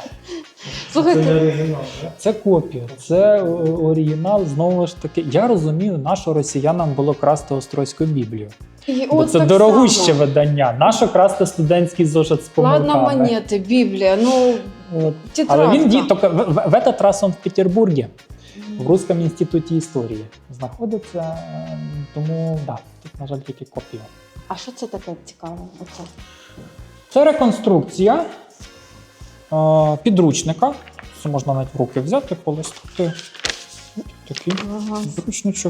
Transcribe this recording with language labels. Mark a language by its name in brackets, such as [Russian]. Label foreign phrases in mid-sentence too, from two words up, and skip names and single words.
[Ukrainian] Слухайте, Це копія, це оригінал, знову ж таки. Я розумію, нащо росіянам було красти Острозьку Біблію. Бо це дорогуще видання. Нащо красти студентський зошит з помилками? Ладно, монети, Біблія, тетрадка. Але він в [Russian] этот раз он [Ukrainian] в Петербургі, в Русском інституті історії знаходиться, тому тут, на жаль, тільки копія. А що це таке цікаве? Це реконструкція підручника. Це можна навіть в руки взяти, полистати. Такий підручничок.